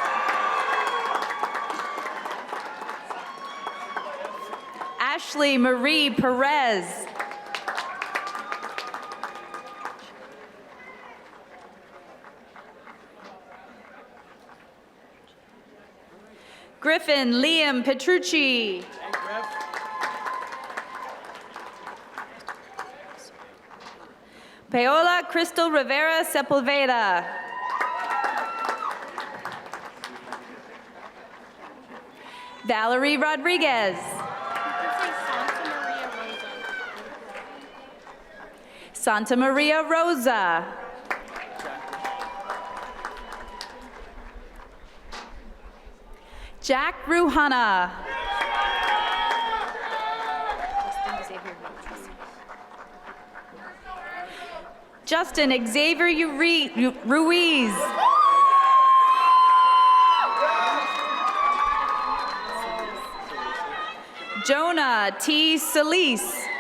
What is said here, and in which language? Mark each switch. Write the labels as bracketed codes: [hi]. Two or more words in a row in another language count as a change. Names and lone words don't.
[en] Ashley Marie Perez. Griffin Liam Petrucci. Paola Crystal Rivera Sepulveda. Valerie Rodriguez. Santa Maria Rosa. Jack Ruhana. Justin Xavier Ruiz. Jonah T. Solis.